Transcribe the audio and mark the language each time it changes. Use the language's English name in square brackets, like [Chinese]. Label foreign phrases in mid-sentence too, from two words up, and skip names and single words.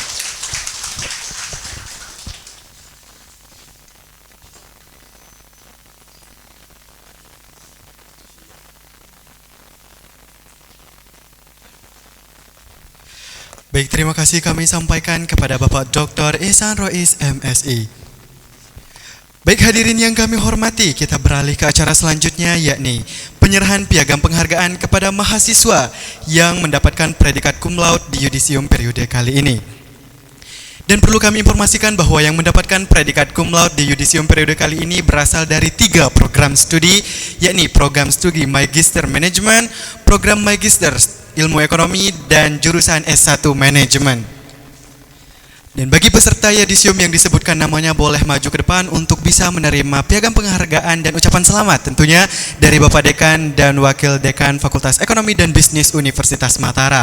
[Indonesian] Baik, terima kasih kami sampaikan kepada Bapak Dr. Ihsan Rois, MSI. Baik hadirin yang kami hormati, kita beralih ke acara selanjutnya, yakni penyerahan piagam penghargaan kepada mahasiswa yang mendapatkan predikat [Latin] cum laude [Indonesian] di yudisium periode kali ini. Dan perlu kami informasikan bahwa yang mendapatkan predikat [Latin] cum laude [Indonesian] di yudisium periode kali ini berasal dari 3 program studi, yakni program studi Magister Management, program Magister Ilmu Ekonomi, dan jurusan S1 Manajemen. Dan bagi peserta yudisium yang disebutkan namanya boleh maju ke depan untuk bisa menerima piagam penghargaan dan ucapan selamat tentunya dari Bapak Dekan dan Wakil Dekan Fakultas Ekonomi dan Bisnis Universitas Mataram.